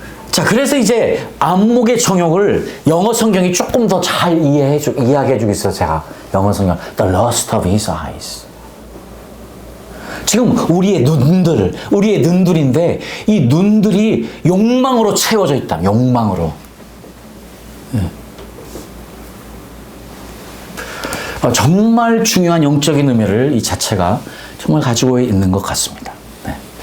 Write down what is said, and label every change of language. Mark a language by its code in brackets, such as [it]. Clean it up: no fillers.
[ko] 자, 그래서 이제 안목의 정욕을 영어 성경이 조금 더 잘 이야기해주고 있어요. 제가 영어 성경, [en] The lust of his eyes. [ko] 지금 우리의 눈들인데 이 눈들이 욕망으로 채워져 있다. 욕망으로. 정말 중요한 영적인 의미를 이 자체가 정말 가지고 있는 것 같습니다. 네.